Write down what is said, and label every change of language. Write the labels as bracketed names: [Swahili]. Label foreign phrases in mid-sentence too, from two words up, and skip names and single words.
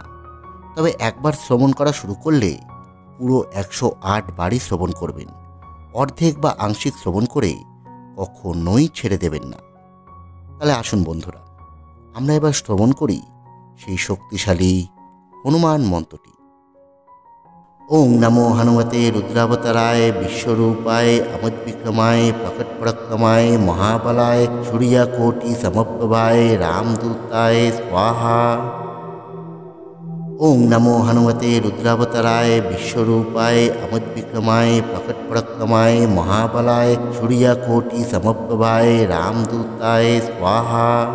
[Bangla] তবে একবার শ্রবণ করা শুরু করলে পুরো 108 বারই শ্রবণ করবেন। অর্ধেক বা আংশিক শ্রবণ করে কখনোই ছেড়ে দেবেন না। তাহলে আসুন বন্ধুরা, আমরা এবার শ্রবণ করি সেই শক্তিশালী হনুমান মন্ত্রটি। [Sanskrit] ওং নমো হনুমতে রুদ্রাবতারায় বিশ্বরূপায় আমোদবিক্রমায় প্রকটপরাক্রমায় মহাবলায় সূর্যকোটি সমপ্রভায় রামদূতায় স্বাহা। ওং নমো হনুমতে রুদ্রাবতারায় বিশ্বরূপায় আমোদবিক্রমায় প্রকটপরাক্রমায় মহাবলায় সূর্যকোটি সমপ্রভায় রামদূতায় স্বাহা।